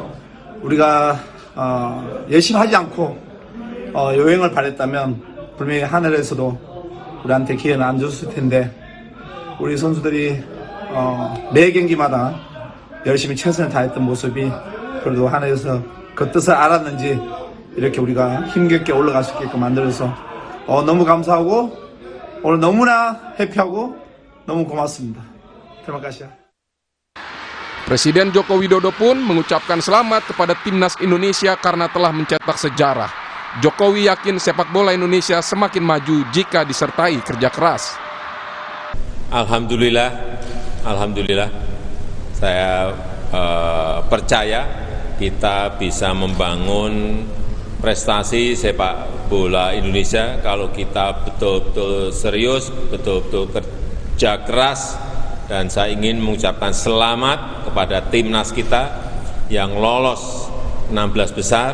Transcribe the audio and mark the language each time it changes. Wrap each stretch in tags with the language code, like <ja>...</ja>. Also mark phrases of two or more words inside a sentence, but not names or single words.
<ko>우리가 열심히 하지 않고 요행을 바랬다면 분명히 하늘에서도 우리한테 기회는 안 줬을 텐데 우리 선수들이 매 경기마다 열심히 최선을 다했던 모습이 그래도 하늘에서 그 뜻을 알았는지 이렇게 우리가 힘겹게 올라갈 수 있게끔 만들어서 너무 감사하고 오늘 너무나 해피하고 너무 고맙습니다.</ko> <id>Terima kasih. Presiden Joko Widodo pun mengucapkan selamat kepada timnas Indonesia karena telah mencetak sejarah. Jokowi yakin sepak bola Indonesia semakin maju jika disertai kerja keras. Alhamdulillah, saya percaya kita bisa membangun prestasi sepak bola Indonesia kalau kita betul-betul serius, betul-betul kerja keras, dan saya ingin mengucapkan selamat kepada timnas kita yang lolos 16 besar.</id>